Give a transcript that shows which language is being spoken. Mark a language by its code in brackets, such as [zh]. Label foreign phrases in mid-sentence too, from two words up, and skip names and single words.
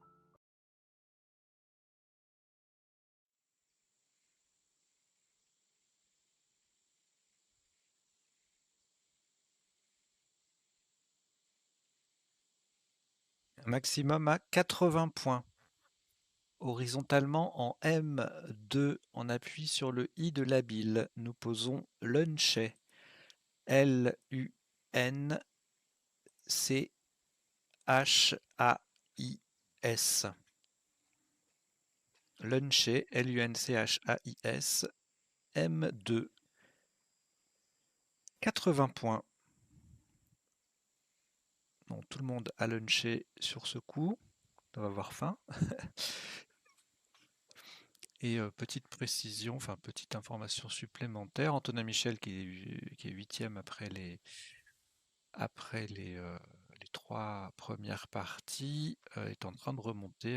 [fr] Un maximum à 80 points. Horizontalement en M2, on appuie sur le I de labile. Nous posons Lunchet. L-U-N-C-H-A-I-S. Lunchet, L-U-N-C-H-A-I-S. M2. 80 points. Bon, tout le monde a lunché sur ce coup. On va avoir faim. Et petite précision, enfin petite information supplémentaire, Antonin Michel qui est 8e après les 3 premières parties est en train de remonter.